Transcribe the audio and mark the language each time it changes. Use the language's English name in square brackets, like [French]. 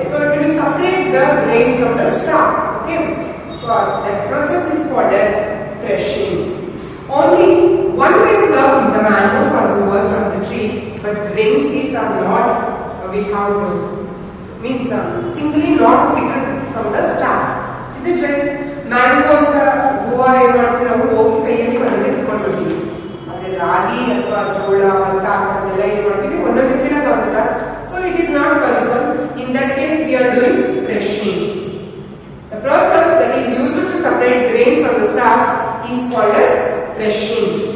[English] So it will separate the grain from the stalk. Okay, so that process is called as threshing. Only one way pluck the mangoes or guavas from the tree, but grain seeds are not. We have to means singly not picked from the stalk. Is it right? [Kannada] Mango ಅಂತ ಗೋವಾ ಏನು ಮಾಡ್ತೀವಿ ನಾವು, ಹೋಗಿ ಕೈಯಲ್ಲಿ ಒಂದೊಂದೇ ಕಿತ್ಕೊಂಡು ಬರ್ತೀವಿ. ಆದರೆ ರಾಗಿ ಅಥವಾ ಜೋಳ ಭತ್ತ ಅಂತದೆಲ್ಲ ಏನು ಮಾಡ್ತೀವಿ, ಒಂದೊಂದೇ ಕಿಡಕ್ಕಾಗುತ್ತಾ? [English] So it is not possible. In that case, we are doing threshing. The process that is used to separate grain from the stalk is called as threshing.